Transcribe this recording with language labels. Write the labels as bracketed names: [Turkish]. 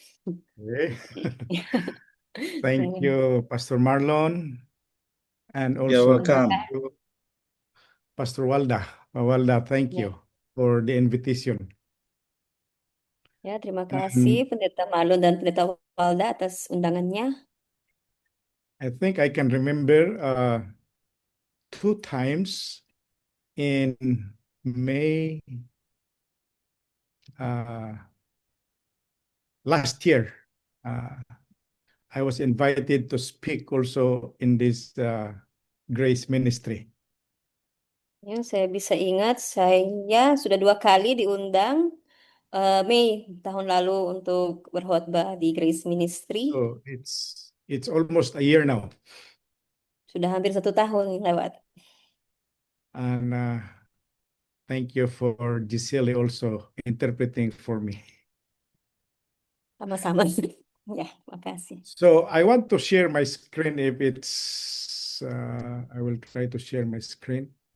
[English] Okay. Thank you, Pastor Marlon, and You're welcome. thank you, Pastor Walda. Walda, thank you for the invitation. [Indonesian] Ya, terima kasih Pendeta Marlon dan Pendeta Walda atas undangannya. [English] I think I can remember 2 times in May last year. I was invited to speak also in this Grace Ministry. [Indonesian] Ya, saya bisa ingat saya sudah 2 kali diundang Mei tahun lalu untuk berkhotbah di Grace Ministry. [English] So it's almost a year now. [Indonesian] Sudah hampir 1 tahun lewat. [English] And thank you for Gisele also interpreting for me. [Indonesian] Sama-sama. Ya, makasih. [English] So I want to share my screen if it's, I will try to share my screen.